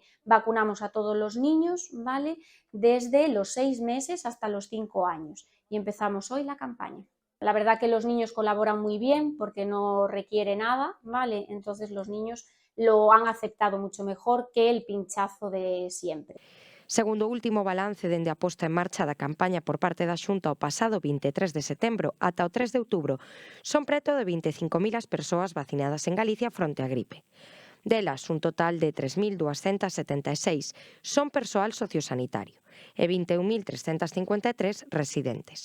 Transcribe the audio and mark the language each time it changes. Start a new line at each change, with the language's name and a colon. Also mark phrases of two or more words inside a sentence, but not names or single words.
Spanish: Vacunamos a todos los niños, ¿vale? Desde los 6 meses hasta los 5 años y empezamos hoy la campaña. La verdad que los niños colaboran muy bien porque no requiere nada, ¿vale? Entonces los niños lo han aceptado mucho mejor que el pinchazo de siempre.
Galician: Segundo o último balance dende a posta en marcha da campaña por parte da Xunta o pasado 23 de setembro ata o 3 de outubro, son preto de 25.000 as persoas vacinadas en Galicia fronte á gripe. Delas, un total de 3.276 son persoal sociosanitario e 21.353 residentes.